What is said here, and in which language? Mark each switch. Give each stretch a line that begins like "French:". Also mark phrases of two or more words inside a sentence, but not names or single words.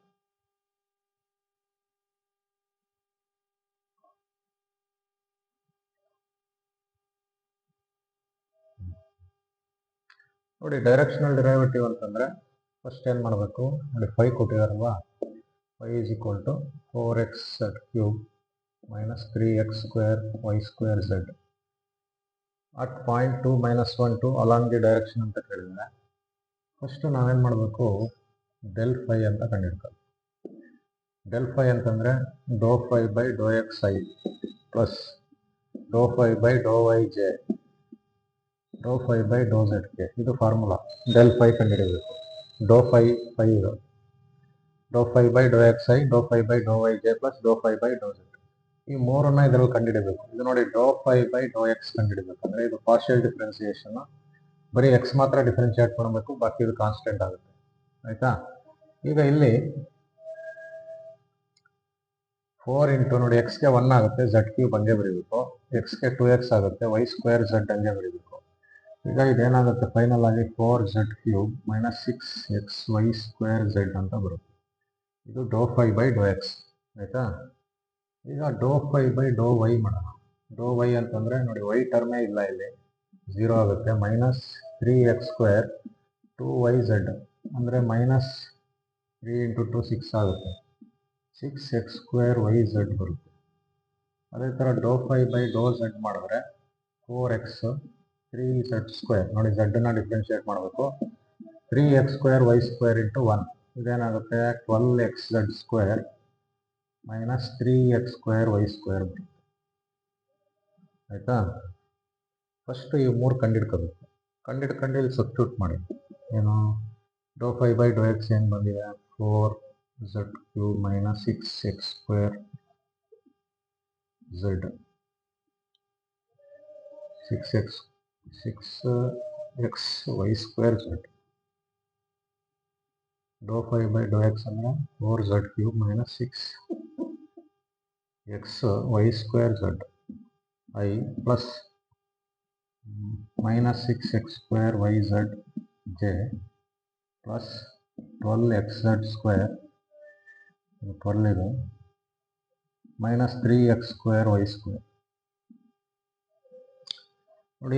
Kannada: ನೋಡಿ.
English: directional derivative
Kannada: ಅಂತಂದರೆ ಫಸ್ಟ್ ಏನು ಮಾಡಬೇಕು ನೋಡಿ.
English: 5 ಕೊಟ್ಟಿದಾರಲ್ವಾ? 5 is equal to 4x z cube minus 3x square y square z at point 2 minus 1 2 along the direction
Kannada: ಅಂತ ಕೇಳಿದ್ರೆ, ಫಸ್ಟು ನಾವೇನು ಮಾಡಬೇಕು,
English: del phi
Kannada: ಅಂತ ಕಂಡಿಡ್ತೀವಿ.
English: del phi ಅಂತಂದರೆ dou phi by dou xi ಪ್ಲಸ್ dou phi by dou yj dou phi by dou zk.
Kannada: ಇದು ಫಾರ್ಮುಲಾ.
English: del phi ಕಂಡುಹಿಡಿಯಬೇಕು. dou phi ಇದು dou phi by dou xi dou phi by dou yj ಪ್ಲಸ್ dou phi by dou z.
Kannada: ಈ ಮೂರನ್ನ ಇದರಲ್ಲಿ ಕಂಡುಹಿಡಿಯಬೇಕು. ಇದು ನೋಡಿ,
English: dou phi by dou x
Kannada: ಕಂಡುಹಿಡಿಬೇಕು ಅಂದರೆ ಇದು
English: partial differentiation.
Kannada: ಬರೀ ಎಕ್ಸ್ ಮಾತ್ರ ಡಿಫ್ರೆನ್ಶಿಯೇಟ್ ಮಾಡಬೇಕು, ಬಾಕಿ ಇದು ಕಾನ್ಸ್ಟೆಂಟ್ ಆಗುತ್ತೆ. ಆಯಿತಾ? ಈಗ ಇಲ್ಲಿ 4 ಇಂಟು ನೋಡಿ, ಎಕ್ಸ್ಗೆ 1 ಆಗುತ್ತೆ,
English: z cube
Kannada: ಹಂಗೆ ಬರೀಬೇಕು. ಎಕ್ಸ್ಗೆ 2x ಆಗುತ್ತೆ,
English: y square z
Kannada: ಹಂಗೆ ಬರೀಬೇಕು. ಈಗ ಇದೇನಾಗುತ್ತೆ ಫೈನಲ್ ಆಗಿ 4z³
English: minus 6xy square z
Kannada: ಅಂತ ಬರುತ್ತೆ.
English: ಇದು dou phi by dou x.
Kannada: ಆಯಿತಾ? ಈಗ
English: dou phi by dou y ಮಾಡೋಣ.
Kannada: dou y ಅಂತಂದರೆ ನೋಡಿ, y ಟರ್ಮೇ ಇಲ್ಲ ಇಲ್ಲಿ, 0 ಆಗುತ್ತೆ. -3x² 2yz ಅಂದರೆ -3 ಇಂಟು 2 6 ಆಗುತ್ತೆ. 6x² yz ಬರುತ್ತೆ. ಅದೇ ಥರ
English: dou phi by dou z
Kannada: ಮಾಡಿದ್ರೆ 4x 3z² ನೋಡಿ, ಝಡ್ಡನ್ನ ಡಿಫ್ರೆನ್ಶಿಯೇಟ್ ಮಾಡಬೇಕು. 3x² y² ಇಂಟು 1 ಇದೇನಾಗುತ್ತೆ 12xz²
English: minus 3x² y²
Kannada: ಬರುತ್ತೆ. ಆಯಿತಾ? ಫಸ್ಟು ಈ 3 ಕಂಡಿಡ್ಕೋಬೇಕು. ಕಂಡಿಡ್ಕೊಂಡು ಇಲ್ಲಿ ಸಬ್ಸ್ಟಿಟ್ಯೂಟ್ ಮಾಡಿ. ಏನು
English: dou phi by dou x
Kannada: ಏನು ಬಂದಿದೆ? 4z³
English: minus 6x² z 6xy² z. dou phi by dou x ಅಂದರೆ 4z³ minus 6xy² z I plus minus 6x² yz j plus 12xz² 12 ಇದು minus 3x² y² ನೋಡಿ.